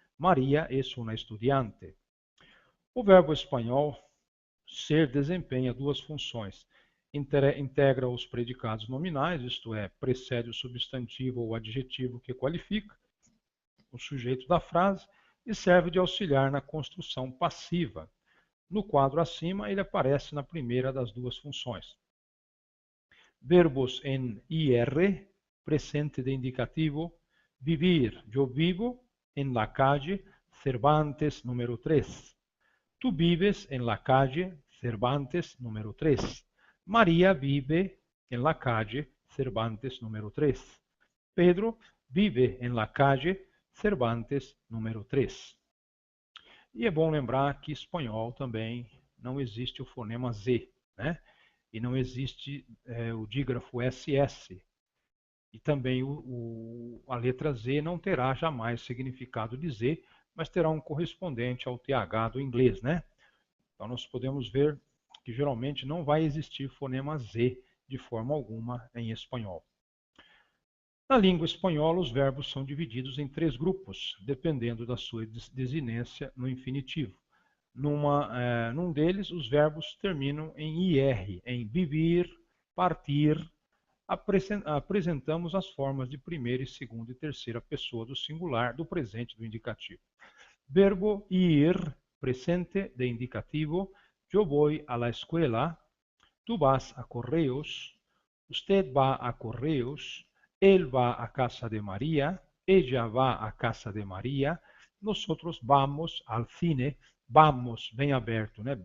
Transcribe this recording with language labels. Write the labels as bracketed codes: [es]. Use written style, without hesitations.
[es] María es una estudiante. [pt] O verbo espanhol ser desempenha duas funções. Integra os predicados nominais, isto é, precede o substantivo ou adjetivo que qualifica o sujeito da frase e serve de auxiliar na construção passiva. No quadro acima, ele aparece na primeira das duas funções. Verbos em IR, [es] presente de indicativo, vivir, yo vivo en la calle Cervantes número 3. Tú vives en la calle Cervantes número 3. María vive en la calle Cervantes número 3. Pedro vive en la calle Cervantes número 3. [pt] E é bom lembrar que em espanhol também não existe o fonema Z, né? E não existe o dígrafo SS. E também a letra Z não terá jamais significado de Z, mas terá um correspondente ao TH do inglês, né? Então nós podemos ver que geralmente não vai existir fonema Z de forma alguma em espanhol. Na língua espanhola, os verbos são divididos em 3 grupos, dependendo da sua desinência no infinitivo. Num deles, os verbos terminam em IR, em vivir, partir. Apresentamos as formas de primeira e segunda e terceira pessoa do singular do presente do indicativo. [es] Verbo ir, presente de indicativo, yo voy a la escuela, tú vas a correos, usted va a correos, él va a casa de María, ella va a casa de María, nosotros vamos al cine, [pt] vamos, bem aberto, né?